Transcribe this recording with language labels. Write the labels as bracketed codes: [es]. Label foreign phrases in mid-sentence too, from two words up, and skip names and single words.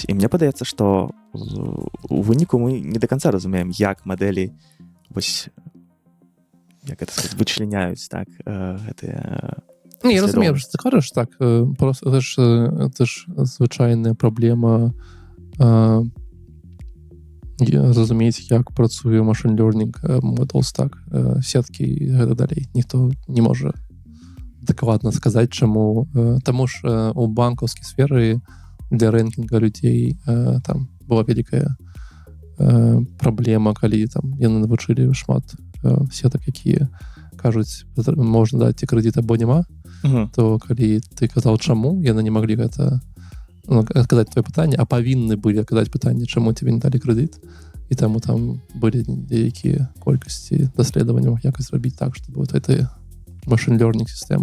[be] І мне падаецца, што у выніку мы не да канца разумеем, як мадэлі вось, як гэта сказаць, вычленяюць, так, гэтыя... Не, я разумею, што ты кажаш, так, просто гэта ж звычайная праблема зразумець, як працуе [en] machine learning models, [be] так, сеткі і гэта далей. Ніхто не можа дакладна сказаць, чаму. Таму ж у банкаўскай сферы для рэнкінга людзей там была вялікая праблема, калі там яны навучылі шмат сетак, якія кажуць, можна даць крэдыт або няма, то калі ты казаў, чаму, яны не маглі гэта адказаць твоё пытанне, а павінны былі адказаць пытанне, чаму тебе не далі крэдыт, і таму там былі нейкія колькасці даследаванняў, як зрабіць так, чтобы вот гэтыя [en] machine learning [be] сістэмы.